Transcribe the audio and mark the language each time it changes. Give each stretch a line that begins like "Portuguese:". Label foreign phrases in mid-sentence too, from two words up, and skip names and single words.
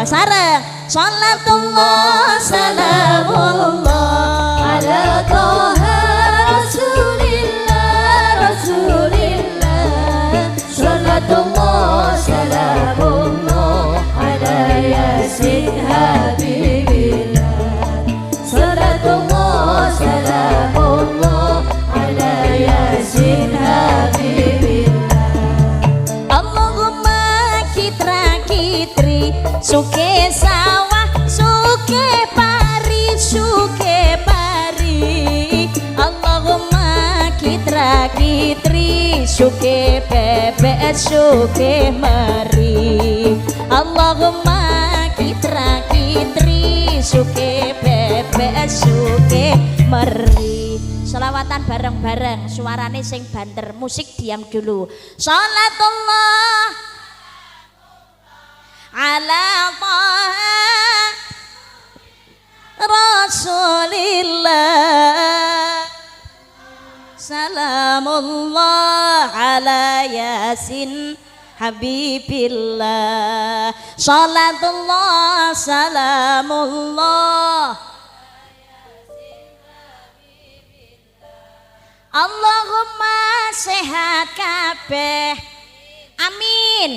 Arabic: Sareng صلاة الله سلام الله على طه رسول الله، صلاة الله سلام الله على يس حبيب الله، صلاة الله سلام الله على يس حبيب الله.
Javanese: Allahumma kitra kitri, suke sawah suke pari, Allahumma kitra kitri, suke bebek suke mari, Allahumma kitra kitri, suke bebek suke mari. Selawatan bareng-bareng, suarane sing banter,
Indonesian: musik diam dulu.
Arabic: صلاة الله على طه رسول الله، سلام الله على يس حبيب الله، صلاة الله سلام الله اللهم
Javanese: sehat kabeh,
Arabic: amin.